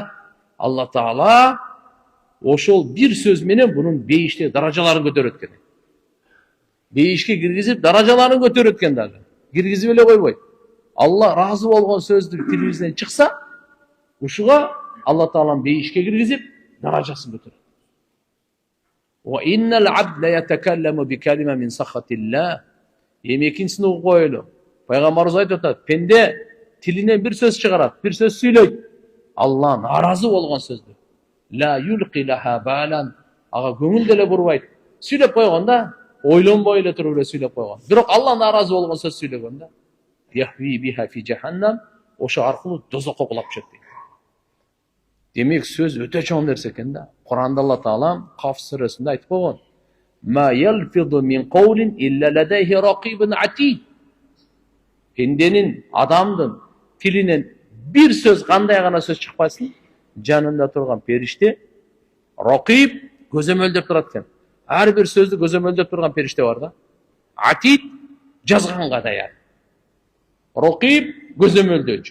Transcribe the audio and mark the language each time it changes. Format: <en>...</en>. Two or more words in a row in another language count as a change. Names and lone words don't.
<ky>Алла Таала ошол бир сөз менен бунун бейиште даражаларын көтөрөт экен. Бейишке киргизип даражаларын көтөрөт экен дагы. Киргизип эле койбойт. Алла разы болгон сөздү тилибизден чыкса, ушуга Алла Таалам бейишке киргизип даражасын көтөрөт.</ky> <ar>وإن العبد ليتكلم بكلمة من سخط الله.</ar> <ky>Экинчисин угуп коелу. Пайгамбарыбыз айтып атат: пенде тилинен бир сөз чыгарат, бир сөз сүйлөйт. Алла наразы болгон сөздү.</ky> <ar>لا يلقي لها بالا.</ar> <ky>Ага көңүл деле бурбайт. Сүйлөп койгондо ойлонбой эле туруп эле сүйлөп койгон. Бирок Алла наразы болгон сөз сүйлөгөндө</ky> <ar>يهوي بها في جهنم,</ar> <ky>ошо аркылуу дозокко кулап чөт дейт. Демек сөз өтө чоң нерсе экен да. Куранда Алла Таалам Каф сүрөсүндө айтып койгон:</ky> <ar>ما يلفظ من قول إلا لديه رقيب عتيد.</ar> <ky>Пенденин, адамдын тилинен бир сөз, кандай гана сөз чыкпасын, жанында турган периште рақиб көзөмөлдөп турат экен. Ар бир сөздү көзөмөлдөп турган периште бар да. Атид жазганга даяр. Рақиб көзөмөлдөчү.</ky>